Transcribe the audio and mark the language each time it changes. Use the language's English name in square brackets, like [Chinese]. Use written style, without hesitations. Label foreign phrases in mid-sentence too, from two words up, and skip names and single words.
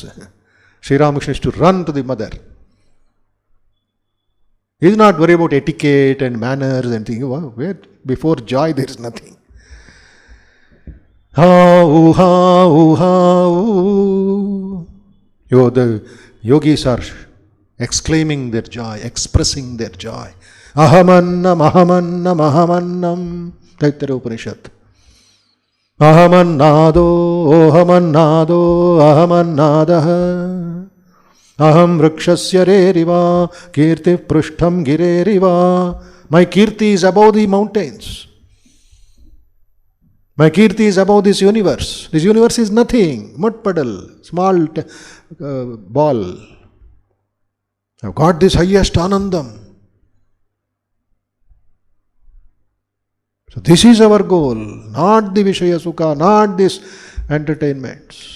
[English] Sri Ramakrishna is to run to the mother. He is not worried about etiquette and manners and things. Where before joy there is nothing. Ha, ooh. The yogis are exclaiming their joy, expressing their joy. [Sanskrit] Ahamannam, ahamannam, ahamannam. Taittiriya Upanishad. Ahamannado, ahamannado, ahamannadaha. Aham vrikshasya reriva, kirti prushtham gireriva. [English] My kirti is above the mountains. My Kirti is above this universe. This universe is nothing. Mud puddle, small ball. I've got this highest Anundam. So this is our goal, not the [Sanskrit] Vishaya Sukha, [English] not this entertainments.